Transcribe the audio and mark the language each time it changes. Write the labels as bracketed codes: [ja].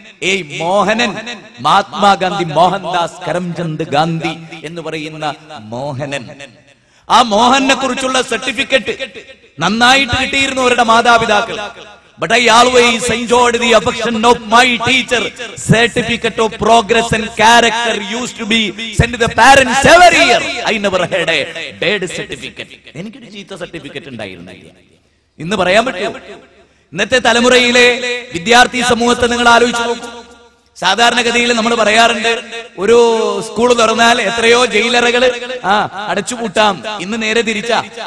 [ml] ഈ മോഹനൻ മഹാത്മാഗാന്ധി, മോഹൻദാസ് കരംചന്ദ് ഗാന്ധി എന്ന് പറയുന്ന മോഹനൻ, ആ മോഹനെ കുറിച്ചുള്ള സർട്ടിഫിക്കറ്റ് നന്നായിട്ട് കിട്ടിയിരുന്നു അവരുടെ മാതാപിതാക്കൾ. [en] But I always enjoyed the affection of my teacher. Certificate of progress and character used to be sent to the parents every year. I never had a bad certificate. [ml] എനിക്കൊരു ചീത്ത സർട്ടിഫിക്കറ്റ് ഉണ്ടായിരുന്നില്ല. ഇന്ന് പറയാൻ പറ്റുമോ? ഇന്നത്തെ തലമുറയിലെ വിദ്യാർത്ഥി സമൂഹത്തെ നിങ്ങൾ ആലോചിച്ചു നോക്കൂ. സാധാരണഗതിയിൽ നമ്മൾ പറയാറുണ്ട്, ഒരു സ്കൂൾ തുറന്നാൽ എത്രയോ ജയിലറകൾ അടച്ചുപൂട്ടാം. ഇന്ന് നേരെ തിരിച്ചാ.